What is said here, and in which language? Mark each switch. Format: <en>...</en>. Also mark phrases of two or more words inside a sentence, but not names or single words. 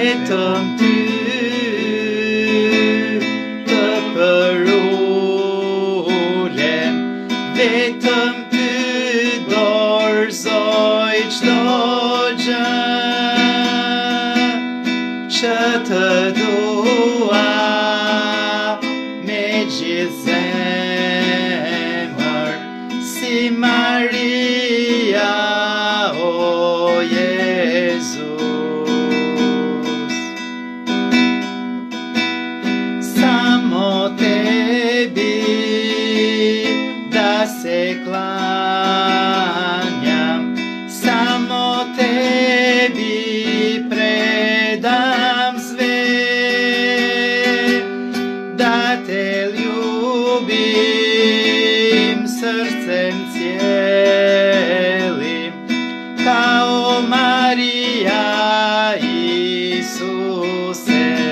<sq>vetëm ty të përulem, vetëm ty dorëzoj çdo gjë, që të dua me gjithë zemër, si Maria, o Jezus.</sq> <hr>Sa mo tebi da se klanjam, samo tebi predam sve, da te ljubim srcem cijelim, kao Marija Isuse.</hr>